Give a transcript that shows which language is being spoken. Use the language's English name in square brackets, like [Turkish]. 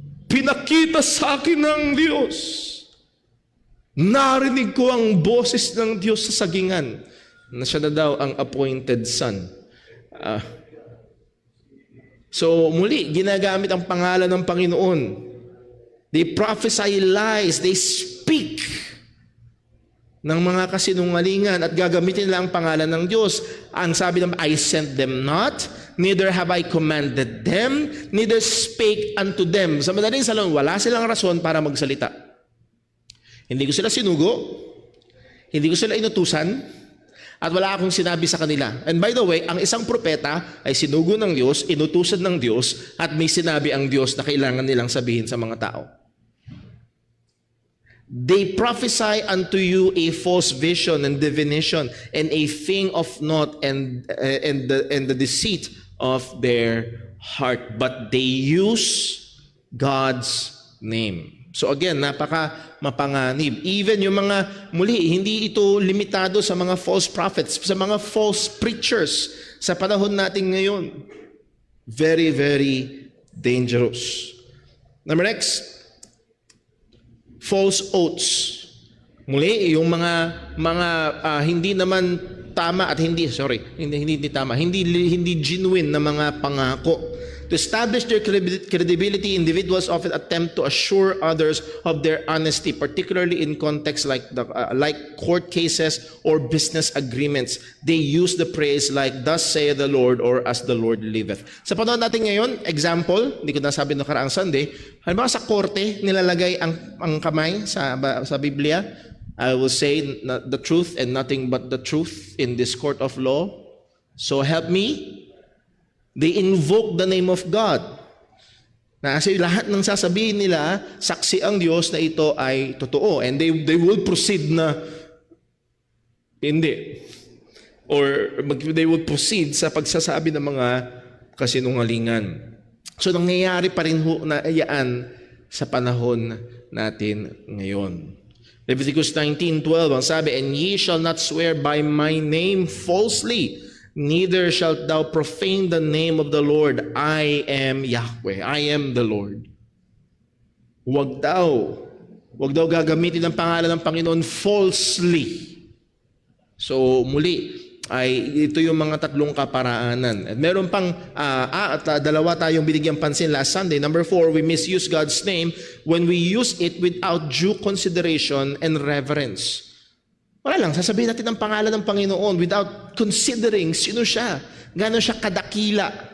[Filipino] Pinakita sa akin ng Diyos. Narinig ko ang boses ng Diyos sa sagingan na siya na daw ang appointed son. So muli, ginagamit ang pangalan ng Panginoon. [English] They prophesy lies. They speak [Filipino] ng mga kasinungalingan at gagamitin nila ang pangalan ng Diyos. Ang sabi naman, [English] "I sent them not, neither have I commanded them, neither spake unto them." [Filipino] Sa madaling salon, wala silang rason para magsalita. Hindi ko sila sinugo, hindi ko sila inutusan, at wala akong sinabi sa kanila. [English] And by the way, [Filipino] ang isang propeta ay sinugo ng Diyos, inutusan ng Diyos, at may sinabi ang Diyos na kailangan nilang sabihin sa mga tao. [English] They prophesy unto you a false vision and divination, and a thing of naught, and the deceit of their heart. But they use God's name. So again, [Filipino] napaka mapanganib. Even yung mga, muli, hindi ito limitado sa mga false prophets, sa mga false preachers sa panahon natin ngayon. [English] Very, very dangerous. Number next, false oaths. [Filipino] Muli, yung mga hindi naman tama at hindi tama, hindi genuine na mga pangako. [English] To establish their credibility, individuals often attempt to assure others of their honesty, particularly in contexts like court cases or business agreements. They use the phrase like, "Thus saith the Lord," or "As the Lord liveth." [Filipino] Sa panahon natin ngayon, example, hindi ko nasabi no karaang Sunday, halimbawa sa korte, nilalagay ang kamay sa Biblia, [English] "I will say the truth and nothing but the truth in this court of law. So help me." They invoke the name of God. [Filipino] Kasi lahat ng sasabihin nila, saksi ang Diyos na ito ay totoo. [English] And they will proceed [Filipino] na hindi. [English] Or they will proceed [Filipino] sa pagsasabi ng mga kasinungalingan. So nangyayari pa rin na iyaan sa panahon natin ngayon. [English] Leviticus 19:12, [Filipino] ang sabi, [English] "And ye shall not swear by my name falsely, neither shalt thou profane the name of the Lord. I am Yahweh." I am the Lord. [Filipino] Huwag daw gagamitin ang pangalan ng Panginoon falsely. So muli, ito yung mga tatlong kaparaanan. At meron pang dalawa tayong binigyang pansin last Sunday. [English] Number 4, we misuse God's name when we use it without due consideration and reverence. [Filipino] Wala lang, sasabihin natin ang pangalan ng Panginoon [English] without considering [Filipino] sino siya, gaano siya kadakila.